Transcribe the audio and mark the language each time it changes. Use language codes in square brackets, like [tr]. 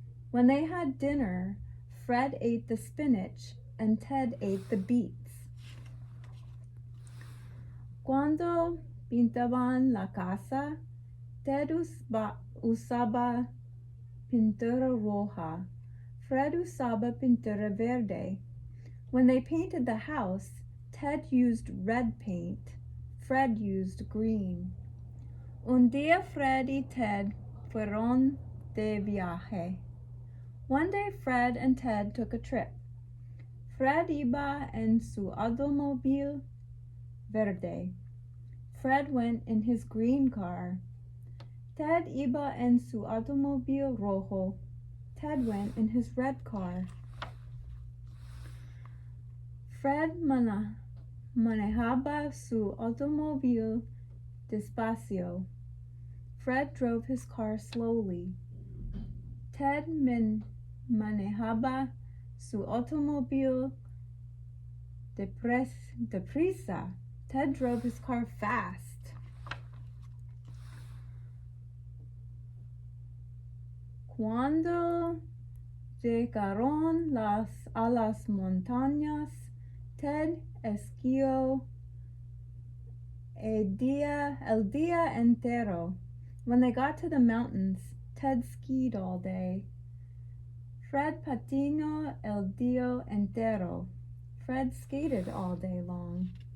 [en] When they had dinner, Fred ate the spinach and Ted ate the beets. [es] Cuando pintaban la casa, Ted usaba pintura roja. Fred usaba pintura verde. [en] When they painted the house, Ted used red paint. Fred used green. [es] Un día Fred y Ted fueron de viaje. [en] One day Fred and Ted took a trip. [es] Fred iba en su automóvil verde. [en] Fred went in his green car. [es] Ted iba en su automóvil rojo. [en] Ted went in his red car. Fred manejaba su automóvil despacio. Fred drove his car slowly. [es] Ted manejaba su automóvil deprisa. [en] Ted drove his car fast. [es] Cuando llegaron a las montañas, Ted esquió el día entero. [en] When they got to the mountains, Ted skied all day. [es] Fred patinó el día entero. [en] Fred skated all day long.